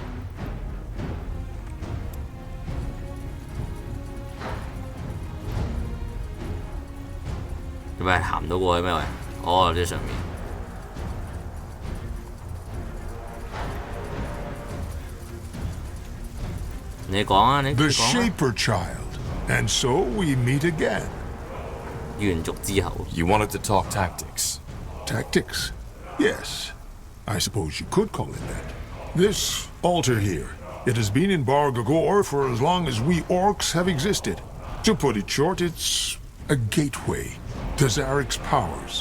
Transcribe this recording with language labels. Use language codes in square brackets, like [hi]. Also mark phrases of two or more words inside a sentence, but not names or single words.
[yue] 做咩行唔到過去咩？喂，哦，呢上面。你講啊，你講啊。 [en] The Shaper Child, and so we meet again. [yue] 延續之後。 [en] You wanted to talk tactics. Tactics? Yes. I suppose you could call it that. This altar here, it has been in Bargagor for as long as we orcs have existed. To put it short, it's a gateway to Zarek's powers.